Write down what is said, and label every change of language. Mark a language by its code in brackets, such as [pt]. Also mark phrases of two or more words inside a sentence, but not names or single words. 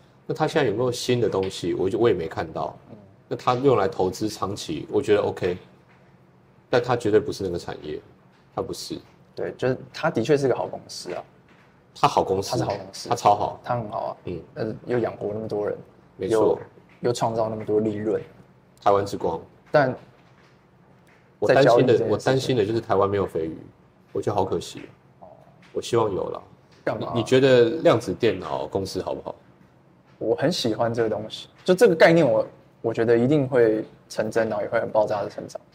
[zh] 那它現在有沒有新的東西？我也沒看到。那它用來投資長期，我覺得 OK， 但它絕對不是那個產業，它不是。對，就是它的確是個好公司啊。它好公司，它是好公司，它超好，它很好啊。但是又養活那麼多人，沒錯，又創造那麼多利潤。台灣之光。但我擔心的就是台灣沒有肥魚，我覺得好可惜。我希望有了。幹嘛？你覺得量子電腦公司好不好？我很喜歡這個東西，就這個概念我覺得一定會成真，然後也會很爆炸的成長。